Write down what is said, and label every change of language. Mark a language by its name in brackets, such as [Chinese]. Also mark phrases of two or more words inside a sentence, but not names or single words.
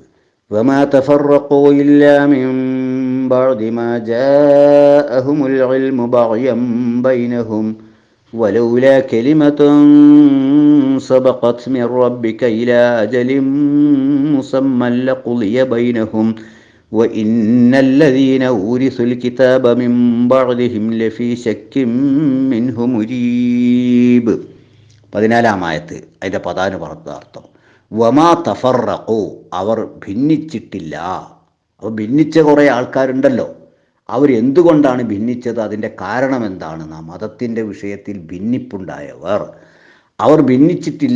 [Arabic] وما تفرقوا إلا من بعد ما جاءهم العلم بغيا بينهم ولولا كلمة سبقت من ربك إلى أجل مسمى لقضي بينهم وَإِنَّ الَّذِينَ أُورِثُوا الْكِتَابَ مِنْ بَعْدِهِمْ لَفِي شَكٍّ مِّنْهُ مُرِيبٍ. [Malayalam] 14 ആയത്ത്. അതിൻ്റെ പദാനുപദാർത്ഥം [Arabic] وما تفرقوا, [Malayalam] അവർ ഭിന്നിച്ചിട്ടില്ല. അപ്പോൾ ഭിന്നിച്ച കുറേ ആൾക്കാരുണ്ടല്ലോ, അവരെന്തുകൊണ്ടാണ് ഭിന്നിച്ചത്, അതിൻ്റെ കാരണം എന്താണ്? മതത്തിൻ്റെ വിഷയത്തിൽ ഭിന്നിപ്പുണ്ടായവർ അവർ ഭിന്നിച്ചിട്ടില്ല.